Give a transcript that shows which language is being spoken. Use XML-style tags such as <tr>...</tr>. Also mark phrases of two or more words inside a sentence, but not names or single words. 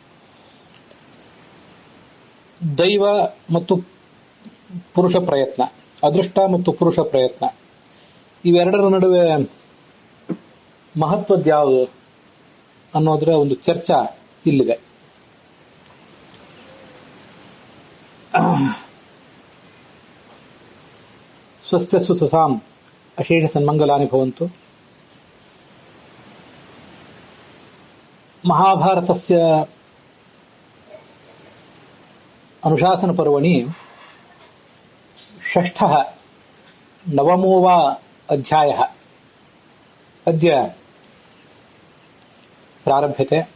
<kn>ದೈವ ಮತ್ತು ಪುರುಷ ಪ್ರಯತ್ನ, ಅದೃಷ್ಟ ಮತ್ತು ಪುರುಷ ಪ್ರಯತ್ನ, ಇವೆರಡರ ನಡುವೆ ಮಹತ್ವದ್ಯಾವುದು ಅನ್ನೋದರ ಒಂದು ಚರ್ಚಾ ಇಲ್ಲಿದೆ.</kn> <sa>ಸ್ವಸ್ಥಸ್ಸು ಸುಸಾಂ ಅಶೇಷ ಸನ್ಮಂಗಲಾನಿ ಭವಂತು. ಮಹಾಭಾರತಸ್ಯ ಅನುಶಾಸನ ಪರ್ವಣಿ ಷಷ್ಠಃ ನವಮೋ ವಾ ಅಧ್ಯಾಯಃ ಅದ್ಯ ಪ್ರಾರಭ್ಯತೆ.</sa>